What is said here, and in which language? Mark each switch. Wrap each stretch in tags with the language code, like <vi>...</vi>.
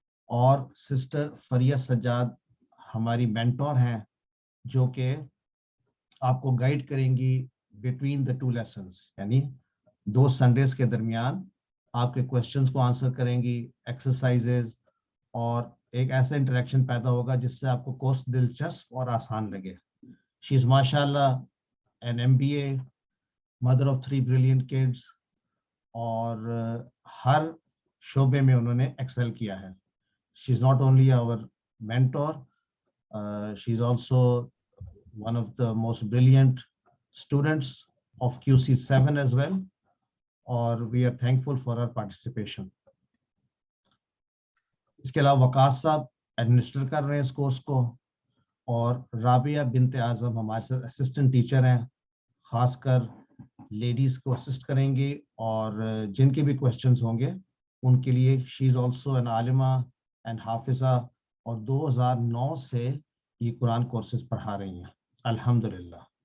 <ur>اور سسٹر فریہ سجاد ہماری مینٹور ہیں, جو کہ آپ کو گائیڈ کریں گی</ur> <en>between the two lessons,</en> <ur>یعنی 2 سنڈیز کے درمیان آپ کے کوشچنس کو آنسر کریں گی, ایکسرسائزز, اور ایک ایسا انٹریکشن پیدا ہوگا جس سے آپ کو کورس دلچسپ اور آسان لگے.</ur> <en>she is ماشاء اللہ an MBA, mother of 3 brilliant kids,</en> <ur>اور ہر شعبے میں انہوں نے ایکسل کیا ہے.</ur> <en>she is not only our mentor, she is also one of the most brilliant students of QC7 as well,</en> <ur>اور</ur> <en>we are thankful for her participation.</en> <ur>اس کے علاوہ وقاص صاحب ایڈمنسٹر کر رہے ہیں اس کورس کو, اور رابعہ بنت اعظم ہمارے ساتھ اسسٹنٹ ٹیچر ہیں, خاص کر لیڈیز کو اسسٹ کریں گے, اور جن کے بھی کوشچنز ہوں گے ان کے لیے.</ur> <en>she is also an عالمہ and</en> <ur>حافظہ, اور 2009 سے یہ قرآن کورسز پڑھا رہی ہیں الحمدللہ.</ur>